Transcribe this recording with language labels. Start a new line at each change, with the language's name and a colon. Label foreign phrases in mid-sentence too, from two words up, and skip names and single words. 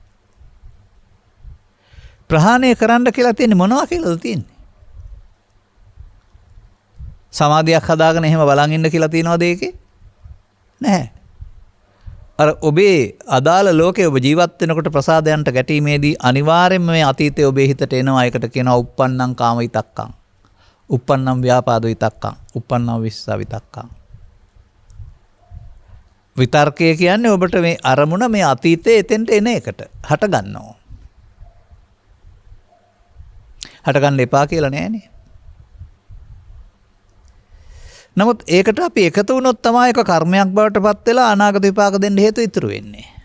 Sinhala: ප්‍රහාණය කරන්න කියලා තියෙන්නේ මොනවා කියලාද තියෙන්නේ? සමාධියක් හදාගෙන එහෙම බලන් ඉන්න කියලා තියනවද ඒකේ? නැහැ. අර ඔබේ අදාළ ලෝකයේ ඔබ ජීවත් වෙනකොට ප්‍රසාදයන්ට ගැටීමේදී අනිවාර්යයෙන්ම මේ අතීතයේ ඔබේ හිතට එනවා. ඒකට කියනවා
Pali: uppannam kama vitakkam, uppannam vyapada vitakkam, uppannam vissa vitakkam.
Sinhala: විතර්කය කියන්නේ ඔබට මේ අරමුණ මේ අතීතයේ එතෙන්ට එන එකට හට ගන්නවා. හට ගන්න එපා කියලා නෑනේ. නමුත් ඒකට අපි එකතු වුණොත් තමයි ඒක කර්මයක් බවට පත් වෙලා අනාගත විපාක දෙන්න හේතු ඉතුරු වෙන්නේ.